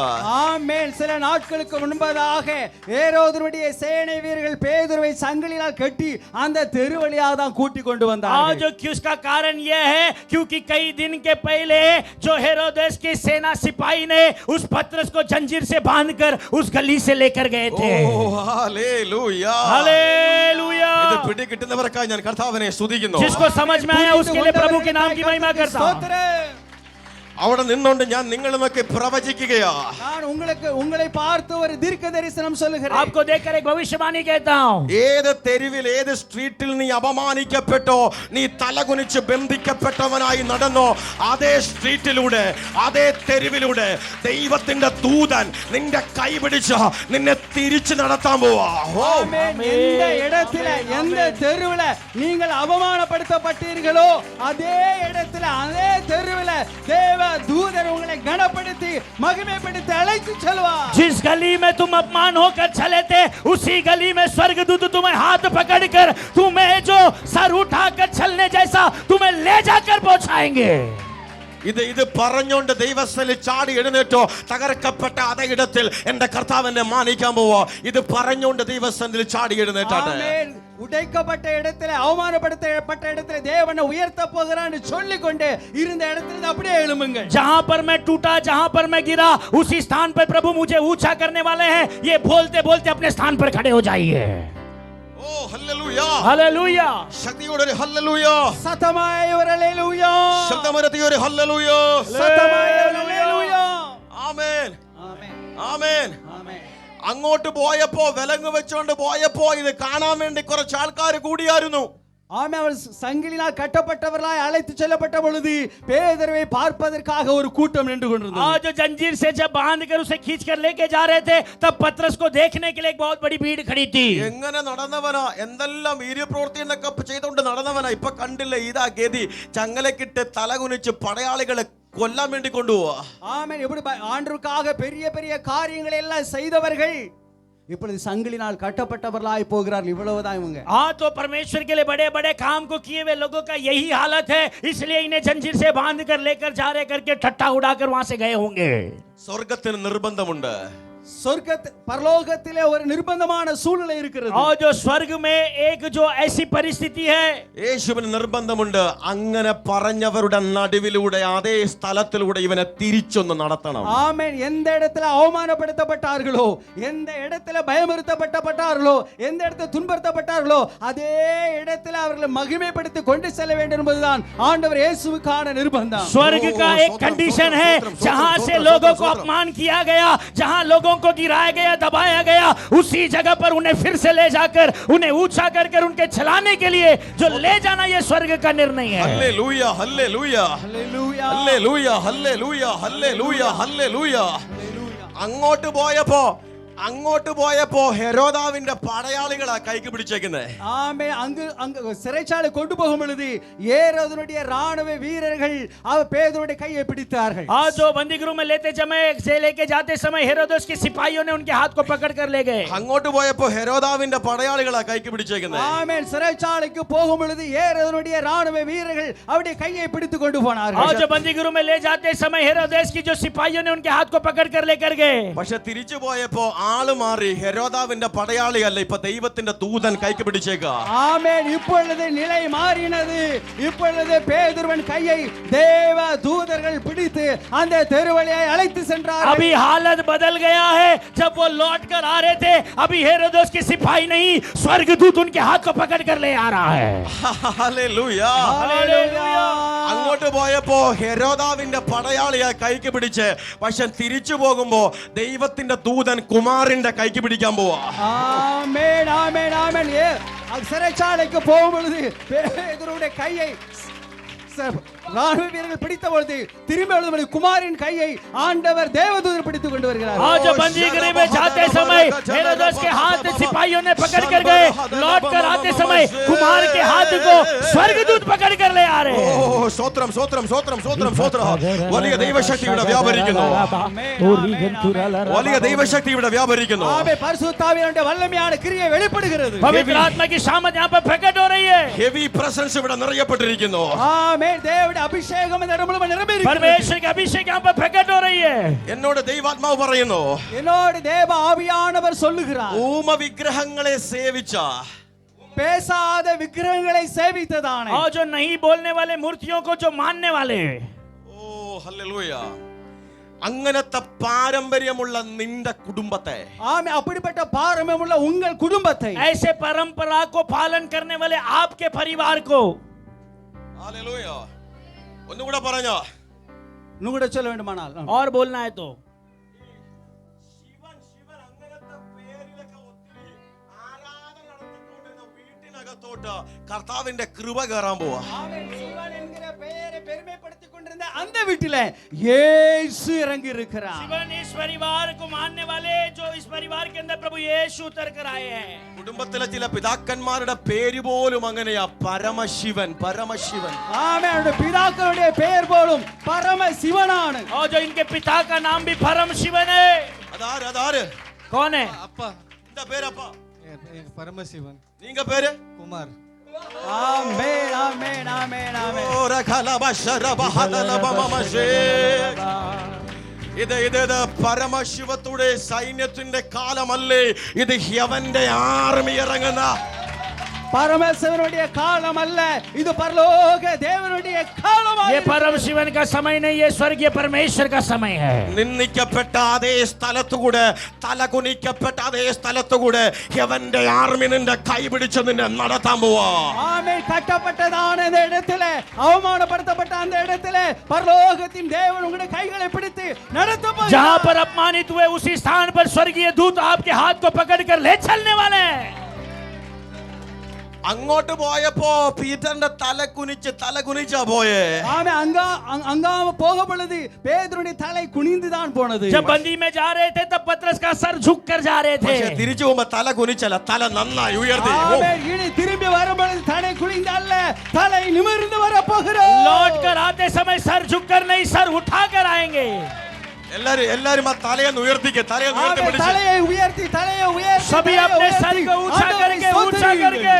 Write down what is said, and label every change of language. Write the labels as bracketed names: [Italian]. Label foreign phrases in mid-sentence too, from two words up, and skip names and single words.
[Tamil] ஆமென். சில நாட்களுக்கு முன்பதாக ஏரோதுடைய சேனை வீரர்கள் பேதுருவை சங்கிலியால் கட்டி அந்த தெரு வழியாக தான் கூட்டி கொண்டு और வந்தார்கள். [Hindi] जो उसका कारण यह है क्योंकि कई दिन के पहले जो हेरोदेस की सेना सिपाही ने उस पतरस को जंजीर से बांधकर उस गली से लेकर गए थे. [Malayalam] ഓ ഹല്ലേലൂയ. [Hindi] हालेलुया. [Malayalam] ഇത് പിടികിട്ടുന്നവർക്കായി ഞാൻ കർത്താവിനെ സ്തുതിക്കുന്നു. [Hindi] जिसको समझ में आया उसके लिए प्रभु के नाम की महिमा करता हूं. [Tamil] ஸ்தோத்திரம். [Malayalam] അവിടെ നിന്നുകൊണ്ട് ഞാൻ നിങ്ങളുമൊക്കെ പ്രവചിക്കുകയാ. [Tamil] நான் உங்களை பார்த்து ஒரு தீர்க்க தரிசனம் சொல்லுகிறேன். [Hindi] आपको देखकर एक भविष्यवाणी कहता हूं. [Malayalam] ഏത് തെരുവിൽ, ഏത് സ്ട്രീറ്റിൽ നീ അപമാനിക്കപ്പെട്ടോ, നീ തലകുനിച്ച് ബന്ധിക്കപ്പെട്ടവനായി നടന്നോ, അതേ സ്ട്രീറ്റിലൂടെ, അതേ തെരുവിലൂടെ ദൈവത്തിന്റെ ദൂതൻ നിന്റെ കൈ പിടിച്ച് നിന്നെ തിരിച്ചു നടത്താൻ പോവാ. [Tamil] ஆமென். எந்த இடத்துல, எந்த தெருவுல நீங்கள் அவமானப்படுத்தப்பட்டீர்களோ அதே இடத்துல, அதே தெருவுல தேவ தூதர் உங்களை கனப்படுத்தி மகிமைப்படுத்தி அழைத்து செல்வார். [Hindi] जिस गली में तुम अपमान होकर चले थे, उसी गली में स्वर्गदूत तुम्हें हाथ पकड़कर तुम्हें जो सर उठाकर चलने जैसा तुम्हें ले जाकर पहुंचाएंगे. [Malayalam] ഇത് പറഞ്ഞുകൊണ്ട് ദൈവസ്ഥലിൽ ചാടി എഴുന്നേറ്റോ. തകർക്കപ്പെട്ട അതേ ഇടത്തിൽ എന്റെ കർത്താവ് എന്നെ മാനിക്കാൻ പോവോ. ഇത് പറഞ്ഞുകൊണ്ട് ദൈവസ്ഥലിൽ ചാടി എഴുന്നേറ്റാട്ടെ. [Tamil] ஆமென். உடைக்கப்பட்ட இடத்திலே அவமானப்படுத்தப்பட்ட இடத்திலே தேவனை உயர்த்த போகிறான்னு சொல்லிக்கொண்டு இருந்த இடத்துல அப்படியே எழும்புங்கள். [Hindi] जहां पर मैं टूटा, जहां पर मैं गिरा, उसी स्थान पर प्रभु मुझे ऊंचा करने वाले हैं. ये बोलते बोलते अपने स्थान पर खड़े हो जाइए. [Malayalam] ഓ ഹല്ലേലൂയ, [Hindi] हालेलुया. [Malayalam] ശക്തിയോടെ ഒരു ഹല്ലേലൂയ, [Tamil] சத்தமாய் ஒரு ஹல்லேலூயா. [Malayalam] ശബ്ദമുയർത്തി ഒരു ഹല്ലേലൂയ. [Tamil] சத்தமாய் ஒரு ஹல்லேலூயா. [Malayalam] ആമേൻ, ആമേൻ. ആമേൻ. ആമേൻ. അങ്ങോട്ട് പോയപ്പോ വിലങ്ങ് വെച്ചോണ്ട് പോയപ്പോ ഇത് കാണാൻ വേണ്ടി കുറച്ച് ആൾക്കാർ കൂടിയായിരുന്നു. [Tamil] ஆமென். அவர் சங்கிலினால் கட்டப்பட்டவர்களாய் அழைத்து செல்லப்பட்ட பொழுது பேதுருவை பார்ப்பதற்காக ஒரு கூட்டம் நின்று கொண்டிருந்தது. [Hindi] आज जो जंजीर से जब बांध कर उसे खींच कर लेके जा रहे थे, तब पतरस को देखने के लिए एक बहुत बड़ी भीड़ खड़ी थी. [Malayalam] എങ്ങനെ നടന്നവനാ, എന്തെല്ലാം വീര്യപ്രവൃത്തി എന്നൊക്കെ ചെയ്തുകൊണ്ട് നടന്നവനാ. ഇപ്പൊ കണ്ടില്ലേ, ഇതാ ഗതി. ചങ്ങലക്കിട്ട് തലകുനിച്ച് പടയാളികളെ കൊല്ലാൻ വേണ്ടി കൊണ്ടുപോവാ. [Tamil] ஆமென். எப்படி ஆண்டவருக்காக பெரிய பெரிய காரியங்களை எல்லாம் செய்தவர்கள் இப்பொழுது சங்கிலினால் கட்டப்பட்டவர்களாய் போகிறார்கள். இவ்வளவுதான் இவங்க. [Hindi] हाँ, तो परमेश्वर के लिए बड़े बड़े काम को किए हुए लोगों का यही हालत है. इसलिए इन्हें जंजीर से बांध कर लेकर जा रहे करके ठट्ठा उड़ाकर वहां से गए होंगे. [Malayalam] സ്വർഗത്തിന് നിർബന്ധമുണ്ട്. [Tamil] பரலோகத்திலே ஒரு நிர்பந்தமான சூழ்நிலை இருக்கிறது. [Hindi] और जो स्वर्ग में एक जो ऐसी परिस्थिति है, [Malayalam] യേശുവിന് നിർബന്ധമുണ്ട്. അങ്ങനെ പറഞ്ഞവരുടെ നടുവിലൂടെ അതേ സ്ഥലത്തിലൂടെ ഇവനെ തിരിച്ചൊന്ന് നടത്തണം. [Tamil] ஆமென். எந்த இடத்துல அவமானப்படுத்தப்பட்டார்களோ, எந்த இடத்துல பயமுறுத்தப்பட்டார்களோ, எந்த இடத்துல துன்பப்படுத்தப்பட்டார்களோ, அதே இடத்துல அவர்களை மகிமைப்படுத்தி கொண்டு செல்ல வேண்டும் என்பதுதான் ஆண்டவர் இயேசுவுக்கான நிர்பந்தம். [Hindi] स्वर्ग का एक कंडीशन है, जहां से लोगों को अपमान किया गया, जहां लोगों को गिराया गया, दबाया गया, उसी जगह पर उन्हें फिर से ले जाकर उन्हें ऊंचा कर उनके चलाने के लिए जो ले जाना, ये स्वर्ग का निर्णय है. [Malayalam] ഹല്ലേലൂയ, ഹല്ലേലൂയ, ഹല്ലേലൂയ. ഹല്ലേലൂയ, ഹല്ലേലൂയ, ഹല്ലേലൂയ, ഹല്ലേലൂയ. അങ്ങോട്ട് പോയപ്പോ ഹെരോദാവിന്റെ പടയാളികളാ കൈക്ക് പിടിച്ചേക്കുന്നേ. [Tamil] ஆமென். அங்கு சிறைச்சாலை கொண்டு போகும் பொழுது ஏரோதுடைய ராணுவ வீரர்கள் பேதுருடைய கையை பிடித்தார்கள். [Hindi] आज जो बंदीगृह में लेके जाते समय हेरोदेस के सिपाहियों ने उनके हाथ को पकड़ कर ले गए. [Malayalam] അങ്ങോട്ട് പോയപ്പോ ഹെരോദാവിന്റെ പടയാളികളാ കൈക്ക് പിടിച്ചേക്കുന്നേ. [Tamil] ஆமென். சிறைச்சாலைக்கு போகும் பொழுது ஏரோதுடைய ராணுவ வீரர்கள் அவருடைய கையை பிடித்து கொண்டு போனார்கள். [Hindi] आज जो बंदीगृह में ले जाते समय हेरोदेस की जो सिपाहियों ने उनके हाथ को पकड़ कर लेकर गए. [Malayalam] പക്ഷെ തിരിച്ചു പോയപ്പോ ആള് മാറി. ഹെരോദാവിന്റെ പടയാളിയല്ല, ഇപ്പൊ ദൈവത്തിന്റെ ദൂതൻ കൈക്ക് പിടിച്ചേക്കാ. [Tamil] ஆமென். இப்பொழுது நிலை மாறினது. இப்பொழுது பேதுருவின் கையை தேவ தூதர்கள் பிடித்து அந்த தெருவழியை அழைத்து சென்றார்கள். [Hindi] अभी हालत बदल गया है. जब वो लौट कर आ रहे थे, अभी हेरोदेस के सिपाही नहीं, स्वर्गदूत उनके हाथ को पकड़ कर ले आ रहा है. [Malayalam] ഹല്ലേലൂയ. ഹല്ലേലൂയ. അങ്ങോട്ട് പോയപ്പോ ഹെരോദാവിന്റെ പടയാളിയാ കൈക്ക് പിടിച്ച്. പക്ഷെ തിരിച്ചു പോകുമ്പോ ദൈവത്തിന്റെ ദൂതൻ കുമാരന്റെ കൈക്ക് പിടിക്കാൻ പോവാ. [Tamil] ஆமென். ஆமென். ஆமென். சிறைச்சாலைக்கு போகும் பொழுது பேதுருவுடைய கையை ராணுவ வீரர்கள் பிடித்த பொழுது திரும்ப குமாரின் கையை ஆண்டவர் தேவதூதர் பிடித்துக் கொண்டு வருகிறார். [Hindi] आज बंदीगृह में जाते समय हेरोदेस के हाथ सिपाहियों ने पकड़ कर गए. लौट कर आते समय कुमार के हाथ को स्वर्गदूत पकड़ कर ले आ रहे हैं. [Malayalam] ഓ സ്തോത്രം, സ്തോത്രം, സ്തോത്രം, സ്തോത്രം, സ്തോത്രം. വലിയ ദൈവശക്തി ഇവിടെ വ്യാപരിക്കുന്നു. വലിയ ദൈവശക്തി ഇവിടെ വ്യാപരിക്കുന്നു. [Tamil] ஆமென். பரிசுத்தாவியானவருடைய வல்லமையான கிரியை வெளிப்படுகிறது. [Hindi] पवित्र आत्मा की सामर्थ यहाँ पर प्रकट हो रही है. [English] heavy presence [Malayalam] ഇവിടെ നിറയപ്പെട്ടിരിക്കുന്നു. [Tamil] ஆமென். தேவனுடைய அபிஷேகம் இந்த இடமும் நிரம்பி இருக்கிறது. [Hindi] परमेश्वर की अभिषेक यहाँ पर प्रकट हो रही है. [Malayalam] എന്നോട് ദൈവാത്മാവ് പറയുന്നു, [Tamil] என்னோடு தேவ ஆவியானவர் சொல்லுகிறார், [Malayalam] ഊമ വിഗ്രഹങ്ങളെ സേവിച്ച, [Tamil] பேசாத விக்கிரகங்களை சேவித்ததானே, [Hindi] और जो नहीं बोलने वाले मूर्तियों को जो मानने वाले. [Malayalam] ഓ ഹല്ലേലൂയ, അങ്ങനത്തെ പാരമ്പര്യമുള്ള നിന്റെ കുടുംബത്തെ, [Tamil] ஆமென், அப்படிப்பட்ட பாரம்பரியமுள்ள உங்கள் குடும்பத்தை, [Hindi] ऐसे परंपरा को पालन करने वाले आपके परिवार को. [Malayalam] ഹല്ലേലൂയ. ഒന്നുകൂടെ പറഞ്ഞോ. [Tamil] நுகட சொல்ல வேண்டுமானால் [Hindi] और बोलना है तो [Malayalam] ശിവൻ അങ്ങനത്തെ പേരിലൊക്കെ ഒത്തിരി ആരാധന നടത്തിക്കൊണ്ടിരുന്ന വീട്ടിനകത്തോട്ട് കർത്താവിന്റെ കൃപ കയറാൻ പോവാ. [Tamil] ஆமென். சிவன் என்கிற பெயரை பெருமைப்படுத்திக் கொண்டிருந்த அந்த வீட்டிலே இயேசு இறங்கி இருக்கிறார். [Hindi] शिवन इस परिवार को मानने वाले जो इस परिवार के अंदर प्रभु यीशु उतर कर आए हैं। [Malayalam] കുടുംബത്തിലെ ചില പിതാക്കന്മാരുടെ പേര് പോലും അങ്ങനെയാ, പരമശിവൻ. പരമശിവൻ. ആമേൻ. അവരുടെ പിതാക്കളുടെ പേർ പോലും പരമശിവനാണ്. [Hindi] और जो इनके पिता का नाम भी परम शिवन है। [Malayalam] അതാര് അതാര്? [Hindi] कौन है? [Tamil] அப்பா [Malayalam] എന്താ പേരപ്പാ? [Tamil] பரமசிவன் நீங்க பேர்? குமார். [Malayalam] ആമേൻ ആമേൻ ആമേൻ ആമേൻ. ഇത് പരമശിവത്തുടെ സൈന്യത്തിന്റെ കാലമല്ലേ, ഇത് യവന്റെ ആർമി ഇറങ്ങുന്ന [Tamil] பரமேஸ்வரனுடைய காலம் அல்ல, இது பரலோக தேவனுடைய காலமாக. [Hindi] ये परम शिवन का समय नहीं, ये स्वर्गीय परमेश्वर का समय है। [Malayalam] നിന്ദിക്കപ്പെട്ട അതേ സ്ഥലത്തുകൂടെ, തലകുനിക്കപ്പെട്ട അതേ സ്ഥലത്തുകൂടെ യവന്റെ ആർമി നിന്റെ കൈപിടിച്ച് നിന്നെ നടത്താൻ പോവാ. [Tamil] ஆமென். கட்டப்பட்டதான இந்த இடத்திலே, அவமானப்படுத்தப்பட்ட அந்த இடத்திலே பரலோகத்தின் தேவன் உங்களுடைய கைகளை பிடித்து நடத்த போகிறார். [Hindi] जहाँ पर अपमानित हुए उसी स्थान पर स्वर्गीय दूत आपके हाथ को पकड़कर ले चलने वाले हैं। [Malayalam] അങ്ങോട്ട് പോയപ്പോ പീറ്ററിന്റെ തല കുനിച്ചാ പോയേ. [Tamil] ஆமென். அங்காம போக பொழுது பேதுருடைய தலை குனிந்துதான் போனது. [Hindi] जब बंदी में जा रहे थे तब पतरस का सर झुक कर जा रहे थे। [Malayalam] പക്ഷേ തിരിച്ചു പോകുമ്പോ തല കുനിച്ചല്ല, തല നന്നായി ഉയർത്തി. [Tamil] ஆமென். இனி திரும்பி வரும் பொழுது தலை குனிந்து அல்ல, தலை நிமிர்ந்து வர போகிறார். [Hindi] लौट कर आते समय सर झुक कर नहीं, सर उठा कर आएंगे। [Malayalam] എല്ലാരും ആ തലയെന്ന് ഉയർത്തിക്ക്, തലയെന്ന് ഉയർത്തി [Tamil] ஆமென். [Malayalam] പിടിച്ച്. [Tamil] தலையை உயர்த்தி [Hindi] सभी अपने सर को ऊंचा करके